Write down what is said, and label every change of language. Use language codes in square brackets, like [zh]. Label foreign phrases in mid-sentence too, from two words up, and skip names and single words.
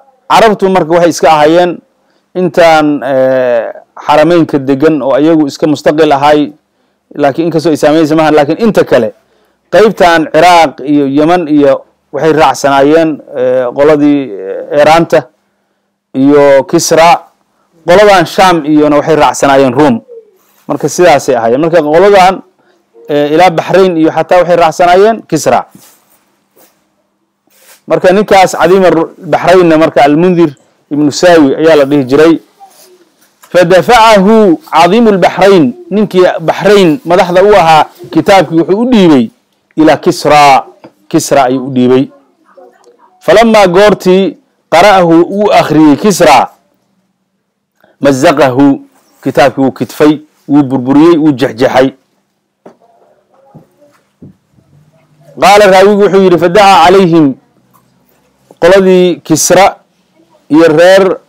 [so] carabtu marka waxay iska ahaayeen intaan xarameynka degan oo ayagu iska mustaqil ahay laakiin inkastoo ay saameynaysa maahan lakiin inta kale qeybtan ciraaq iyo yeman iyo waxay raacsanaayeen qoladii eraanta iyo kisra qoladan sham iyona waxay raacsanaayeen room marka sidaasay ahaayeen marka qoladan ilaa baxrayn iyo xataa waxay raacsanaayeen kisra marka ninkaas cadiim البحرين marka المنذر ابن ساوي ayaa la dhihi jiray [ar] فدفعه عظيم البحرين [so] ninkii بحرين madaxda u ahaa kitaabkii wuxuu u dhiibay [ar] إلى كسرى [so] ayuu u dhiibay فلما goortii قرأه uu akhriyey كسرى مزقه kitaabkii wuu kitfay wuu burburiyey wuu jexjexay [ar] قال الراوي [so] wuxuu yidhi [ar] فدعا عليهم [so] qoladii kisra iyo reer